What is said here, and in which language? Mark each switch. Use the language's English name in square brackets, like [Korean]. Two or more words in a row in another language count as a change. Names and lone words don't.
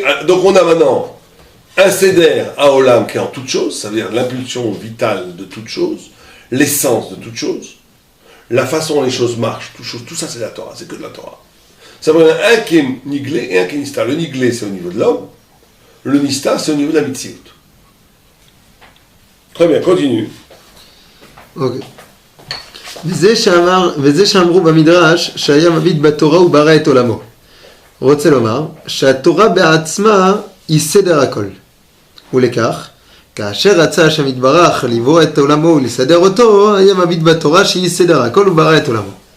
[French] Donc on a maintenant un [Hebrew] סדר העולם [French] qui est en toutes choses, ça veut dire l'impulsion vitale de toutes choses, l'essence de toutes choses, la façon dont les choses marchent, tout ça c'est la Torah, c'est que de la Torah. Ça veut dire un qui est Niglé et un qui est Nistar. Le Niglé c'est au niveau de l'homme, le Nistar c'est au niveau de la Mitzvot. Très bien, continue. Ok. [Hebrew] וזה שאמרו במדרש שהיה מביט בתורה וברא את עולמו. רוצה לומר שהתורה בעצמה היא סדר הכל. ולכך, כאשר רצה השם יתברך לברוא את עולמו ולסדר אותו, היה מביט בתורה שהיא סדר הכל וברא את עולמו.